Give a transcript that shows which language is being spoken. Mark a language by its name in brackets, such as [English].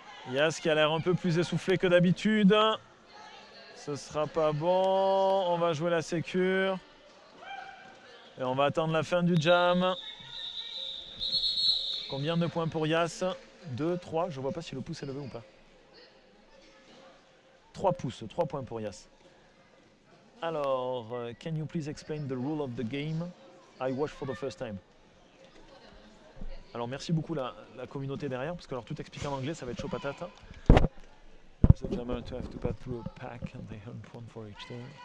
[French] Yas qui a l'air un peu plus essoufflé que d'habitude. Ce sera pas bon. On va jouer la sécure. Et on va attendre la fin du jam. Combien de points pour Yas? 2, 3. Je ne vois pas si le pouce est levé ou pas. 3 pouces, 3 points pour Yas. [English] Alors, can you please explain the rule of the game? I watched for the first time. [French] Alors, merci beaucoup la communauté derrière, parce que alors tout expliqué en anglais, ça va être chaud patate. [English] The jammer to have to pass through a pack and they earn one for each team.